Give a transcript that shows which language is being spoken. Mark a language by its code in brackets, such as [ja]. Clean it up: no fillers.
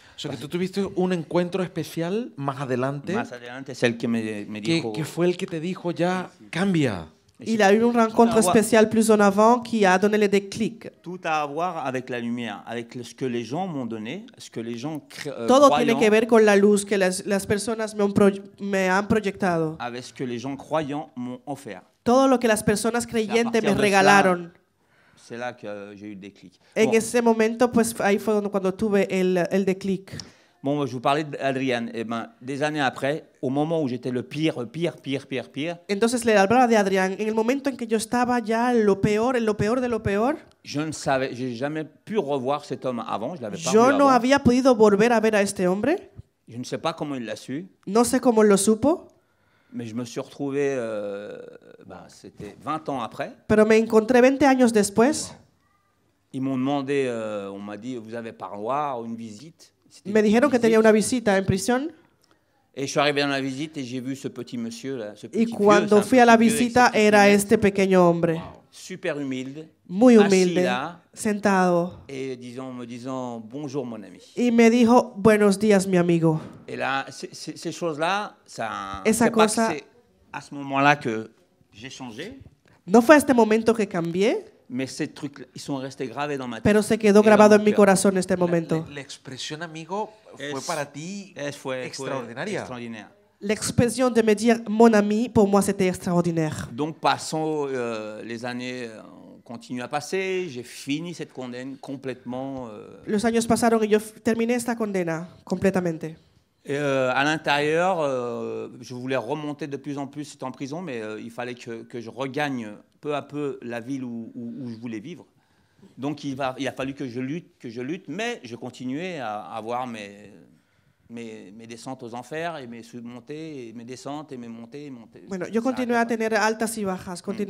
[es] O sea, que tú tuviste un encuentro especial más adelante. Más adelante, [fr] celle que [es] me dijo. Que fue el que te dijo ya, cambia. [fr] Il a eu une rencontre spéciale plus en avant qui a donné le déclic. Tout a à voir avec la lumière, avec ce que les gens m'ont donné, ce que les gens [es] Todo tiene que ver con la luz que las personas me han proyectado. [fr] Avec ce que les gens croyants m'ont offert. [es] Todo lo que las personas creyentes me regalaron. [fr] C'est là que j'ai eu le déclic. [es] En ese momento, pues ahí fue cuando tuve el déclic. [fr] Bon, je vous parlais d'Adrian. Eh ben, des années après, au moment où j'étais le pire. [es] Entonces le hablaba de Adrián. En el momento en que yo estaba ya en lo peor de lo peor. [fr] Je ne savais, j'ai jamais pu revoir cet homme avant. Je l'avais pas vu [es] Yo no había podido volver a ver a este hombre. [fr] Je ne sais pas comment il l'a su. [es] No sé cómo lo supo. [fr] Mais je me suis retrouvé, c'était 20 ans après. [es] Pero me encontré 20 años después. [fr] Ils m'ont demandé, on m'a dit, vous avez parloir, une visite. [es] Me dijeron que tenía una visita en prisión. [fr] Et je suis arrivé dans la visite et j'ai vu ce petit monsieur là, ce petit [es] y cuando [fr] vieux, [es] fui a la visita era este pequeño hombre. Wow. Super humilde. Muy humilde, [fr] là, [es] sentado. [fr] Et me disant bonjour mon ami. [es] Y me dijo buenos días mi amigo. [fr] Et là, ces choses-là, [es] esa cosa, [fr] c'est à ce moment-là que j'ai changé. [es] No fue a este momento que cambié. [fr] Mais ces trucs, ils sont restés gravés dans ma tête. [es] Pero se quedó grabado en mi corazón este momento. La expresión amigo fue para ti extraordinaria. La expresión de [fr] me dire mon ami, pour moi, c'était extraordinaire. Donc, passons les années, continue à passer. J'ai fini cette condamne complètement. [es] Los años pasaron y yo terminé esta condena completamente. [fr] À l'intérieur, je voulais remonter de plus en plus en prison, mais il fallait que je regagne peu à peu la ville où je voulais vivre. Donc il a fallu que je lutte, mais je continuais à avoir mes descentes aux enfers et mes montées, et mes descentes et mes montées. [es] Bueno, yo continué a tener altas y bajas,